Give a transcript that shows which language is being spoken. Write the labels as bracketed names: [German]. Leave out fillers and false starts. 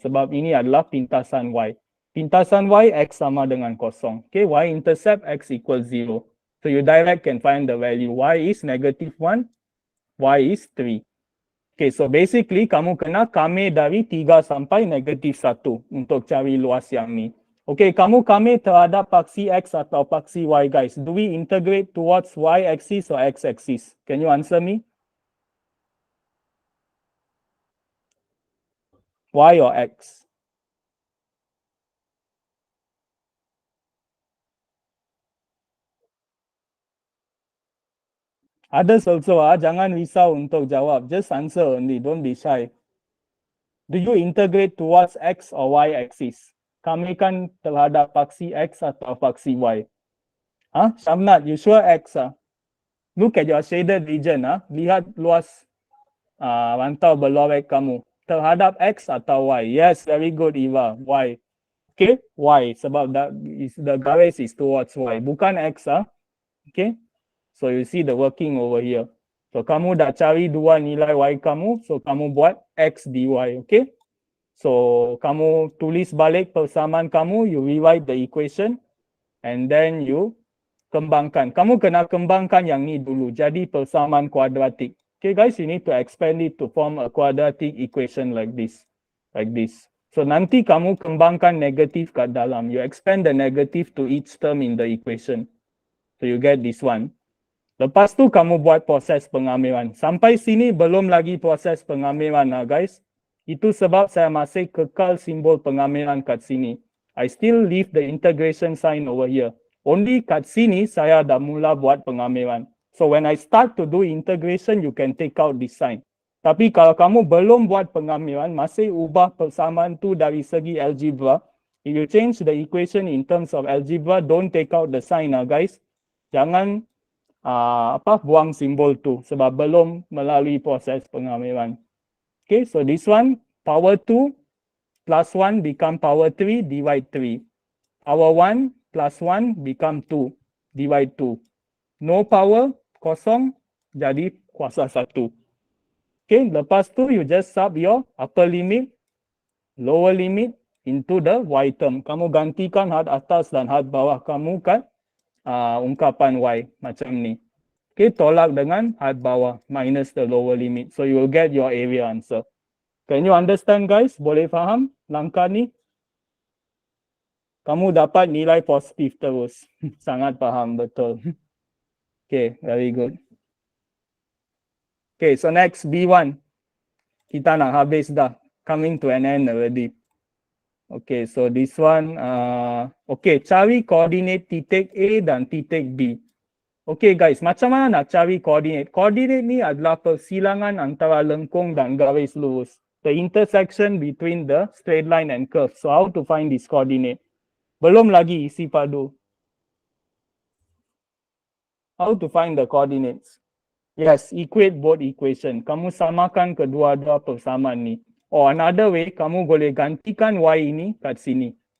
[Malay] Sebab ini adalah pintasan Y. Pintasan Y, X sama dengan kosong. [English] Okay, Y intercept X equals 0. So you direct can find the value. Y is negative 1, Y is 3. Okay, so basically [Malay] kamu kena kame dari 3 sampai negatif 1 untuk cari luas yang ni. Okay, kamu kame terhadap paksi X atau paksi Y guys. [English] Do we integrate towards Y axis or X axis? Can you answer me? Y or X? Others also [Malay] jangan risau untuk jawab. [English] Just answer only, don't be shy. Do you integrate towards X or Y axis? [Malay] Kami kan terhadap paksi X atau paksi Y? [English] Syamnat, you sure X Look at your shaded region [Malay] Lihat luas rantau berlorek kamu. Terhadap X atau Y? [English] Yes, very good Eva. Y. Okay, Y. [Malay] Sebab the garis is towards Y. Bukan X Okay. [English] So you see the working over here. [Malay] So kamu dah cari dua nilai Y kamu. So kamu buat X dy. Okay. So kamu tulis balik persamaan kamu. [English] You rewrite the equation. And then you kembangkan. [Malay] Kamu kena kembangkan yang ni dulu. Jadi persamaan kuadratik. [English] Okay guys, you need to expand it to form a quadratic equation like this. Like this. [Malay] So nanti kamu kembangkan negatif kat dalam. [English] You expand the negative to each term in the equation. So you get this one. [Malay] Lepas tu kamu buat proses pengamilan. Sampai sini belum lagi proses pengamilan guys. Itu sebab saya masih kekal simbol pengamilan kat sini. [English] I still leave the integration sign over here. Only [Malay] kat sini saya dah mula buat pengamilan. [English] So when I start to do integration, you can take out this sign. [Malay] Tapi kalau kamu belum buat pengamilan, masih ubah persamaan tu dari segi algebra. [English] If you change the equation in terms of algebra, don't take out the sign guys. [Malay] Jangan buang simbol tu sebab belum melalui proses pengamilan. [English] Okay, so this one, power 2 plus 1 become power 3, divide 3. Power 1 plus 1 become 2, divide 2. [Malay] No power, kosong, jadi kuasa 1. [English] Okay, lepas tu you just sub your upper limit, lower limit into the y term. [Malay] Kamu gantikan had atas dan had bawah kamu kat ungkapan y macam ni. Okay, tolak dengan had bawah [English] minus the lower limit. So you will get your area answer. Can you understand guys? [Malay] Boleh faham langkah ni? Kamu dapat nilai positif terus. Sangat faham betul. [English] Okay, very good. Okay, so next B1. [Malay] Kita nak habis dah. [English] Coming to an end already. [Malay] Okay, so this one, okay, cari koordinat titik A dan titik B. Okay guys, macam mana nak cari koordinat? Koordinat ni adalah persilangan antara lengkung dan garis lurus. [English] The intersection between the straight line and curve. So how to find this coordinate? [Malay] Belum lagi isi padu. [English] How to find the coordinates? Yes, equate both equation. [Malay] Kamu samakan kedua-dua persamaan ni. Or another way, kamu boleh gantikan y ini kat sini.